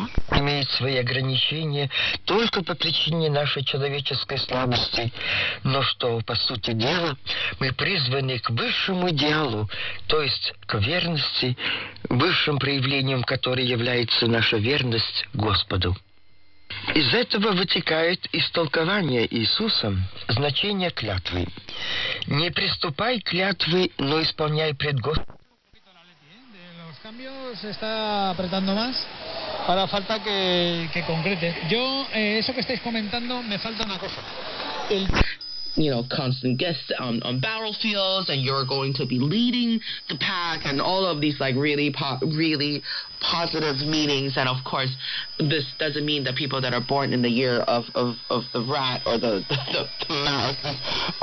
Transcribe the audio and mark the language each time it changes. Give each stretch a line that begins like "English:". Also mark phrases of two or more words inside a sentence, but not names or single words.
Russian: имеет свои ограничения только по причине нашей человеческой слабости, но что, по сути дела, мы призваны к высшему идеалу, то есть к верности, высшим проявлением которой является наша верность Господу. Из этого вытекает истолкование Иисусом значение клятвы. Не приступай к клятвы, но исполняй пред Господом.
Spanish: Cambios se está apretando más. Ahora falta que concrete. Yo, eso que estáis comentando, me falta una cosa.
English: Constant guests on battlefields, and you're going to be leading the pack, and all of these really positive meanings. And of course, this doesn't mean that people that are born in the year of the rat or the mouse are bad.